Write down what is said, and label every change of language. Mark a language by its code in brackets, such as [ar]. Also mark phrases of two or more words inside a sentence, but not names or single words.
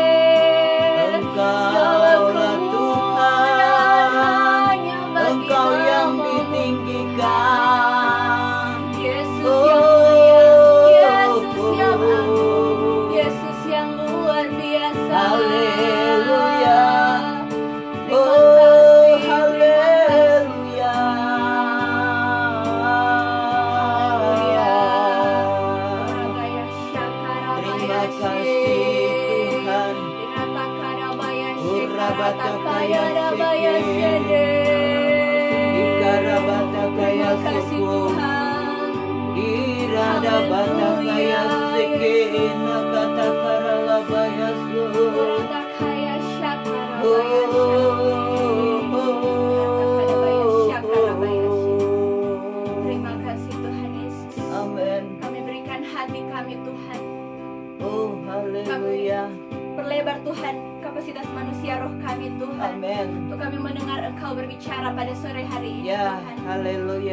[id] Segala kemuliaan hanya bagi Engkau yang nama-Mu. ditinggikan. Yesus yang mulia, Yesus yang agung, Yesus yang luar biasa. Haleluya. Terima Oh, kasih, haleluya. Haleluya. Rabaya shakarabaya Terima kasih Tuhan. Iratakadabaya Urabatakaya shekarakadabaya shede. Ikarabatakaya Terima kasih suku. Tuhan. Irada batakaya sekena katakaralabaya su. Iratakaya shakarabaya Oh, Iratakadabaya shakarabaya shede. Terima kasih Tuhan Yesus. amen. Kami berikan hati kami Tuhan. Oh, haleluya. Perlebar Tuhan kapasitas manusia roh kami Tuhan. Amen. Untuk kami mendengar Engkau berbicara pada sore hari ini Ya, Tuhan. haleluya.